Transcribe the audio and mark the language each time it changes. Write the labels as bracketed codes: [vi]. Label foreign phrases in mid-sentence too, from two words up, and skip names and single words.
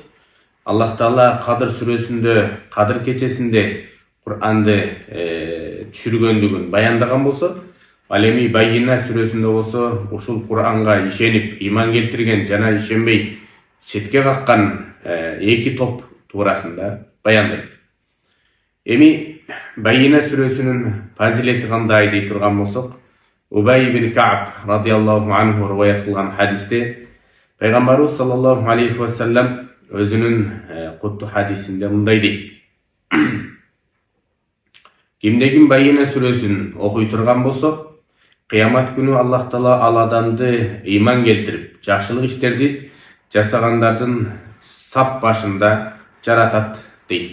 [ky] Аллах Таала Кадыр сүрөсүндө, Кадыр кечесинде Кур'анды түшүргөндүгүн баяндаган болсо, ал эми Байина сүрөсүндө болсо ушул Кур'анга ишенип, иман келтирген жана ишенбей четке каккан эки топ туурасында баяндайт. Эми Байина сүрөсүнүн фазилети кандай дей турган болсок, Убай ибн Кааб [ar] رضي الله عنه [ky] риваят кылган хадисте пайгамбарыбыз [ar] صلى الله عليه وسلم [ky] өзүнүн кутту хадисинде мындай дейт: кимде ким Байина сүрөсүн окуй турган болсо, кыямат күнү Аллах Таала ал адамды ыйман келтирип, жакшылык иштерди жасагандардын сап башында жаратат дейт.